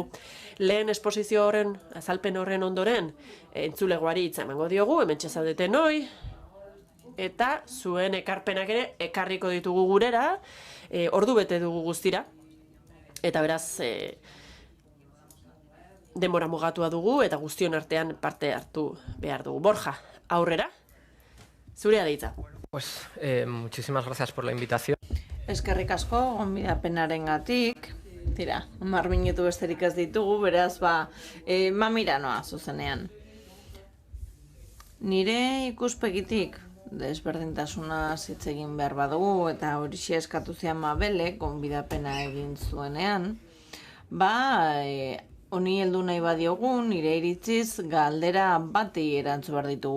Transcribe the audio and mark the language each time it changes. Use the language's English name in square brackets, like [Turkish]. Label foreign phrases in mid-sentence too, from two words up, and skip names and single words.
[Basque] Lehen esposizio horren, azalpen horren ondoren, entzulegoari hitza emango diogu, hementxe zaudeten hoi, eta zuen ekarpenak ere ekarriko ditugu gurera, ordu bete dugu guztira, eta beraz, denbora mugatua dugu, eta guztion artean parte hartu behar dugu. Borja, aurrera? Zurea deitza. [Spanish] Pues muchísimas gracias por la invitación. [Basque] Eskerrik asko gonbidapenarengatik. Tira, 10 minutu besterik ez ditugu, beraz mamira noa zuzenean. Nire ikuspegitik desberdintasuna hitz egin behar badugu eta horixe eskatu zian Mabelek gonbidapena egin zuenean, honi heldu nahi badiogu, nire iritziz galdera bati erantzu behar ditugu.